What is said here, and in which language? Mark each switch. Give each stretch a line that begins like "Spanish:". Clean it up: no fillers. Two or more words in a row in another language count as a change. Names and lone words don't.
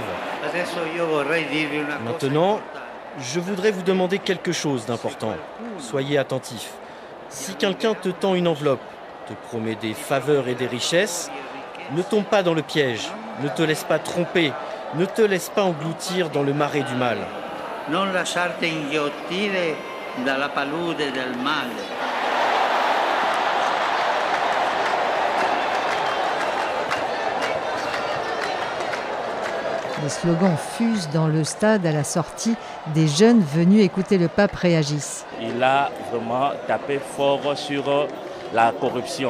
French: Maintenant, je voudrais vous demander quelque chose d'important. Soyez attentifs. Si quelqu'un te tend une enveloppe, te promet des faveurs et des richesses, ne tombe pas dans le piège, ne te laisse pas tromper, ne te laisse pas engloutir dans le marais du mal.
Italian: Non lasciarti inghiottire dalla palude del male.
French: Les slogans fusent dans le stade à la sortie. Des jeunes venus écouter le pape réagissent. Il a vraiment tapé fort sur la corruption.